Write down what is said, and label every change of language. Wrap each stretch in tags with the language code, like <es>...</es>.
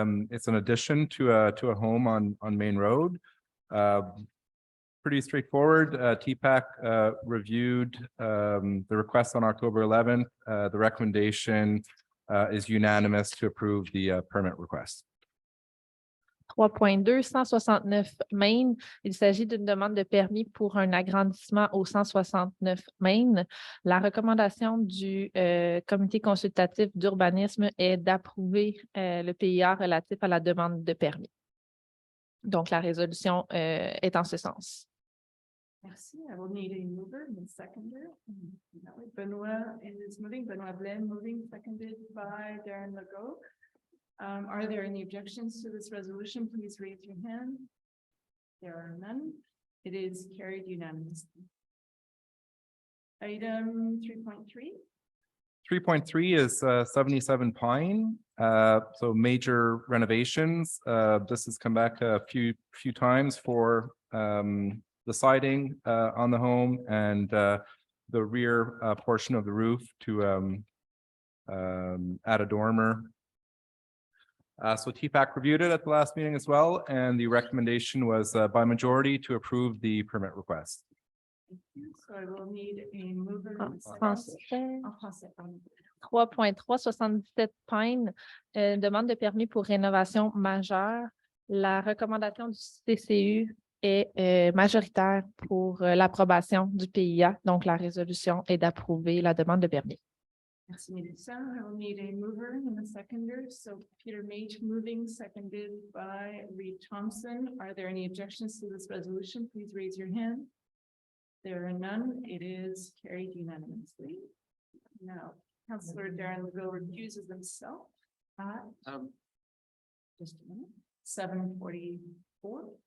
<en>It's an addition to a home on Main Road. Pretty straightforward. TPAC reviewed the request on October 11th. The recommendation is unanimous to approve the permit request. 3.2, 169 Main.</en> <fr>Il s'agit d'une demande de permis pour un agrandissement au 169 Main. La recommandation du comité consultatif d'urbanisme est d'approuver le PIA relatif à la demande de permis. Donc, la résolution est en ce sens. Merci.</fr> <en>I will need a mover and a seconder. Benoit is moving, Benoit Blaine moving, seconded by Darren Legault. Are there any objections to this resolution? Please raise your hand. There are none. It is carried unanimously. Item 3.3. 3.3 is 77 Pine. So major renovations. This has come back a few times for the siding on the home and the rear portion of the roof to add a dormer. So TPAC reviewed it at the last meeting as well, and the recommendation was by majority to approve the permit request. So I will need a mover.</en> <fr>En</fr> <en>and a seconder.</en> <fr>français. En français, pardon. 3.3, 77 Pine, demande de permis pour rénovation majeure. La recommandation du CCU est majoritaire pour l'approbation du PIA. Donc, la résolution est d'approuver la demande de permis. Merci, Melissa.</fr> <en>I will need a mover and a seconder. So Peter Mage moving, seconded by Reed Thompson. Are there any objections to this resolution? Please raise your hand. There are none. It is carried unanimously. Now, Councillor Darren Legault recuses himself at just a minute, 7:44,</en>